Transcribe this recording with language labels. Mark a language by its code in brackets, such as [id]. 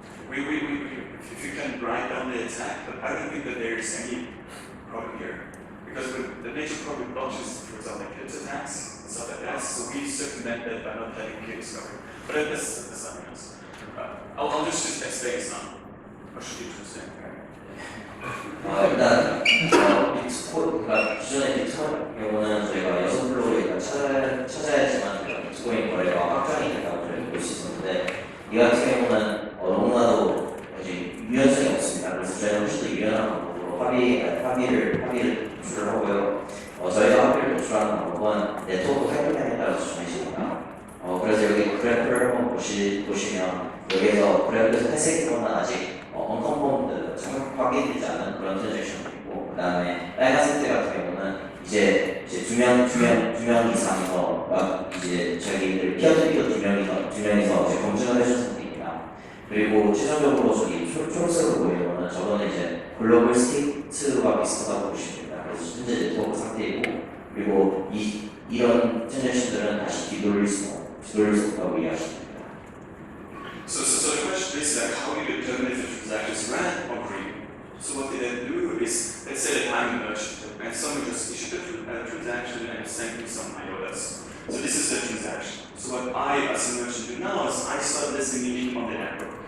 [en] If you can write down the attack, but I don't think that there is any problem here. Because with the nature problem blockchains, for example, like hit attacks and stuff like that, so we circumvent that by not having key discovery. But that's something else. I'll just explain this now. Or should you just say? [ko] 일단 그러니까 기존의 비트코인 경우는 저희가 6블록을 일단 찾아야지만 비트코인 거래가 확정이 된다고 저희가 볼 수 있었는데 이 같은 경우는 너무나도 이제 유연성이 없습니다. 그래서 저희는 훨씬 더 유연한 방법으로 합의를 도출을 하고요. 저희가 합의를 도출하는 방법은 네트워크 타임라인에 따라서 정해집니다. 그래서 여기 그래프를 한번 보시면 여기에서 그래프에서 회색으로는 아직 언컨펌드 정확 확인되지 않은 그런 트랜잭션이고, 그 다음에 빨간색 같은 경우는 이제 두 명 이상에서 막 이제 자기들 피어트리어 두 명이서 이제 검증을 해준 상태입니다. 그리고 최종적으로 저기 초록색으로 보이는 거는 저거는 이제 글로벌 스테이트와 비슷하다고 보시면 됩니다. 그래서 현재 네트워크 상태이고, 그리고 이런 트랜잭션들은 다시 뒤돌릴 수 없다고 이해하시면 됩니다. [en] So the question is like, how do you determine if a transaction is red or green? So what they then do is, let's say that I'm a merchant and someone just issued a transaction and sent me some IOTAs. So this is the transaction. So what I as a merchant do now is I start listening on the network.